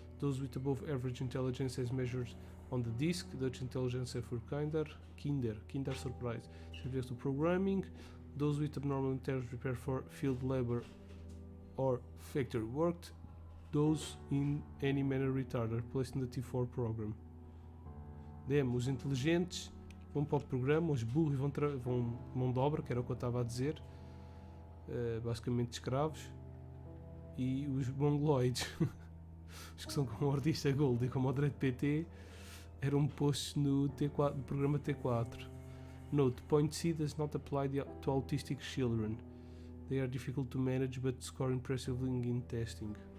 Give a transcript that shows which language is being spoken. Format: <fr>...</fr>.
<en>Those with above average intelligence as measured on the disc, Dutch intelligence for Kinder surprise, subject to programming. Those with abnormal intelligence prepare for field labor or factory work. Those in any manner retarded placed in the T4 program.</en> <pt>Os inteligentes vão para o programa, os burros vão mão de obra, que era o que eu estava a dizer, basicamente escravos, e os mongoloides, os que são como o artista Gold e como o direito PT, eram postos no T4, no programa T4.</pt> <en>Note, point C does not apply to autistic children. They are difficult to manage but score impressively in testing.</en>